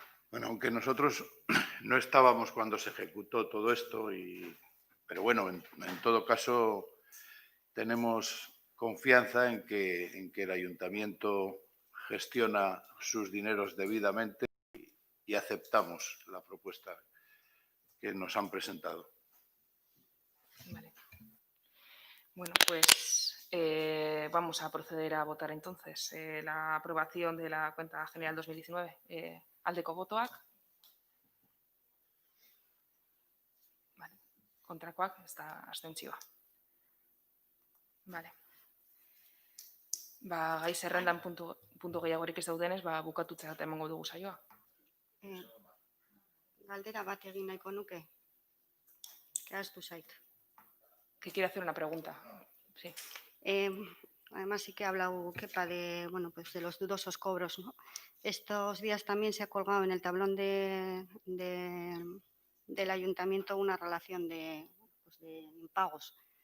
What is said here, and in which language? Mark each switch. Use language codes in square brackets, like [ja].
[es] Bueno, aunque nosotros no estábamos cuando se ejecutó todo esto, pero bueno, en todo caso tenemos confianza en que el ayuntamiento gestiona sus dineros debidamente y aceptamos la propuesta que nos han presentado. Vale. Bueno, pues vamos a proceder a votar entonces la aprobación de la cuenta general 2019. [eu] Aldeko botoak. [es] Vale. [eu] Kontrakoak, ez da abstentzioa. Vale. Gai zerrendan puntu gehiagorik ez daudenez, bukatutzea eta emango dugu saioa. Galdera bat egin nahiko nuke. Ahaztu zait. [es] Que quiere hacer una pregunta. Sí. Además sí que ha hablado Kepa de los dudosos cobros, ¿no? Estos días también se ha colgado en el tablón del ayuntamiento una relación de impagos.